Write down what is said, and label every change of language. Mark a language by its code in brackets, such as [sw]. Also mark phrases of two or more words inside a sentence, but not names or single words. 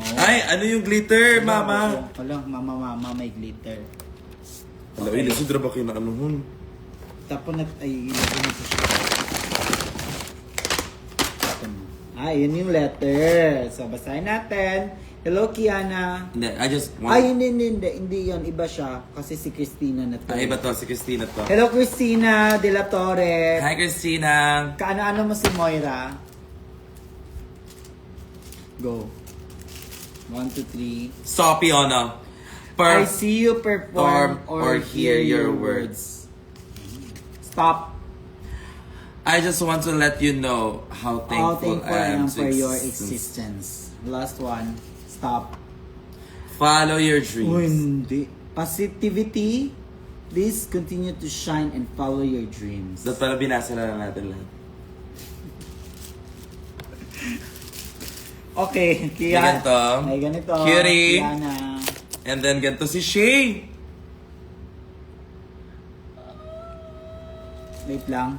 [tl] Ay, ano yung glitter, mama? Wala, mama, may glitter. Alam, okay. Ilisudra ba kayo na ano hun? Tapos ay, ilagay mo siya. Yun yung letter. So, basahin natin. Hello, Kiana. Hindi, [en] I just want... [tl] Ay, hindi yun. Iba siya. Kasi si Christina na to. Ay, iba to, si Christina to. Hello, Christina de la Torre. Hi, Christina. Kaano-ano mo si Moira? Go. 1, 2, 3. Sopiona. [en] I see you perform or hear your words. Stop. I just want to let you know how thankful I am for to your existence. existence. Last one. Stop. Follow your Oh, dreams. [tl] hindi. Positivity. [en] Please continue to shine and follow your dreams. [tl] Dapat pala binasa na lang natin lahat. Okay. May ganito. May ganito. Cutie. Kiana. [en] And then [tl] ganito si Shay. Wait lang.